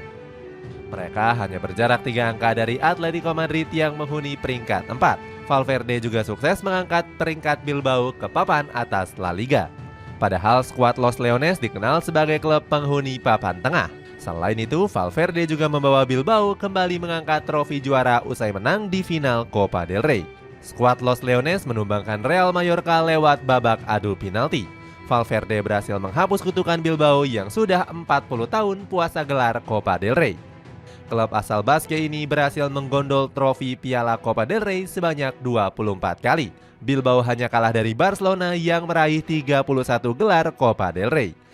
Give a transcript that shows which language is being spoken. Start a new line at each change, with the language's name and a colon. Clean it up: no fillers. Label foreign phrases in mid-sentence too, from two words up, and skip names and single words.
Indonesian: Mereka hanya berjarak 3 angka dari Atletico Madrid yang menghuni peringkat 4. Valverde juga sukses mengangkat peringkat Bilbao ke papan atas La Liga. Padahal skuad Los Leones dikenal sebagai klub penghuni papan tengah. Selain itu, Valverde juga membawa Bilbao kembali mengangkat trofi juara usai menang di final Copa del Rey. Skuad Los Leones menumbangkan Real Mallorca lewat babak adu penalti. Valverde berhasil menghapus kutukan Bilbao yang sudah 40 tahun puasa gelar Copa del Rey. Klub asal Basque ini berhasil menggondol trofi Piala Copa del Rey sebanyak 24 kali. Bilbao hanya kalah dari Barcelona yang meraih 31 gelar Copa del Rey.